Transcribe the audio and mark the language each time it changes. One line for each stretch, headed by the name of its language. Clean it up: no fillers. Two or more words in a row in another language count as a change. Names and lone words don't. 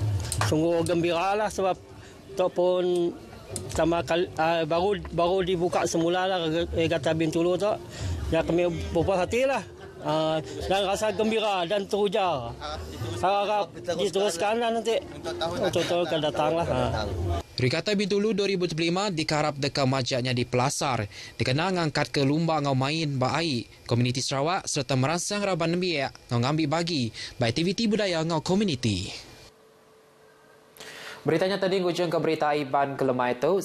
Malay: Sungguh gembira lah sebab Tok pun baru dibuka semula lah regata Bintulu tu. Ya, kami berpuas hati lah dan rasa gembira dan teruja. Harap diteruskan lah nanti untuk tahun akan datang lah.
Iban: Regata Bintulu 2025 dikarap dekat majaknya di Pelasar, dikenal ngangkat ke lumba ngau main baai komuniti Sarawak serta merangsang raban nembiak ngau ngambil bagi aktiviti budaya ngau komuniti. Beritanya tadi ngujung ke berita Iban kelemah itu.